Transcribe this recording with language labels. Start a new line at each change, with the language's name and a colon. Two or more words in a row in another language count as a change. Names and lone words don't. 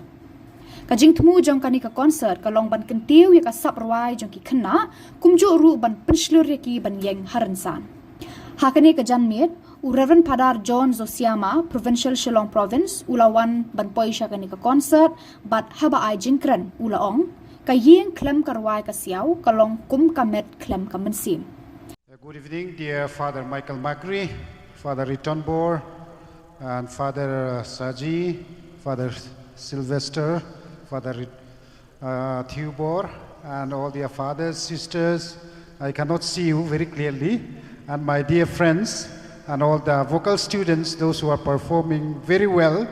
Khasi: Ka jingthmu jong kani ka concert ka long ban kyntiew ya ka sap rwai jong ki Khynnah kumjuh ru ban pynslur ya ki ban yeng haransan. Hakani ka janmit Rev Fr John Zosiama,
English: Provincial Shillong Province,
Khasi: ulawan ban poi syakani ka concert bat haba ai jingkran ulaong ka yeng klem ka rwai ka siaw ka long kum kamet klem ka mensim.
English: Good evening, dear Father Michael Makri, Fr Ritonbor, and Fr Saji, Fr Sylvester, Fr Tiewbor, and all dear fathers, sisters. I cannot see you very clearly, and my dear friends, and all the vocal students, those who are performing very well.